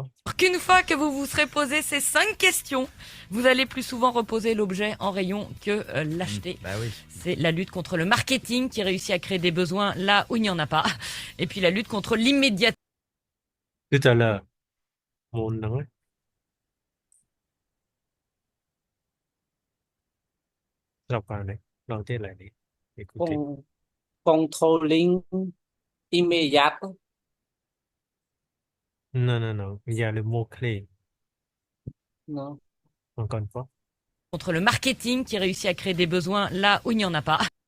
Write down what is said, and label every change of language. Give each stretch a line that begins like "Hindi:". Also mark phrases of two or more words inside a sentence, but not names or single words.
French: Qu'une fois que vous vous serez posé ces 5 questions, vous allez plus souvent reposer l'objet en rayon que l'acheter. Bah oui. C'est la lutte contre le marketing qui réussit à créer des besoins là où il n'y en a pas. Et puis la lutte contre l'immédiateté. Tout à l'heure, mon nom.
Vietnamese: Đọc vào này, đầu tiên lại đi.
French: Écoutez. Controlling immédiat. Non, non, non. Il y a le mot-clé. Non. Encore une fois. Contre le marketing qui réussit à créer des besoins là où il n'y en a pas.